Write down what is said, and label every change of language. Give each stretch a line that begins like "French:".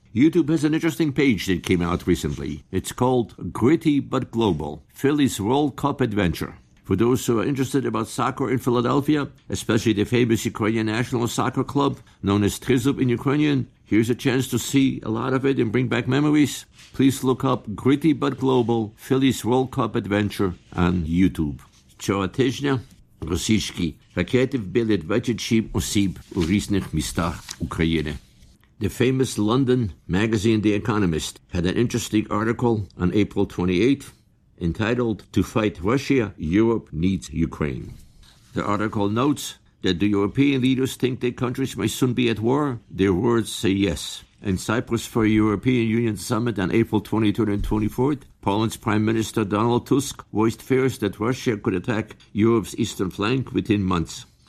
English: YouTube has an interesting page that came out recently. It's called Gritty but Global – Philly's World Cup Adventure. For those who are interested about soccer in Philadelphia, especially the famous Ukrainian National Soccer Club, known as Trizub in Ukrainian, here's a chance to see a lot of it and bring back memories. Please look up Gritty but Global – Philly's World Cup Adventure on YouTube.
Ukrainian: Цього тижня російські ракети вбили 27 осіб у різних містах України.
English: The famous London magazine The Economist had an interesting article on April 28th entitled To Fight Russia, Europe Needs Ukraine. The article notes that the European leaders think their countries may soon be at war. Their words say yes. In Cyprus for a European Union summit on April 23rd and 24th, Poland's Prime Minister Donald Tusk voiced fears that Russia could attack Europe's eastern flank within months.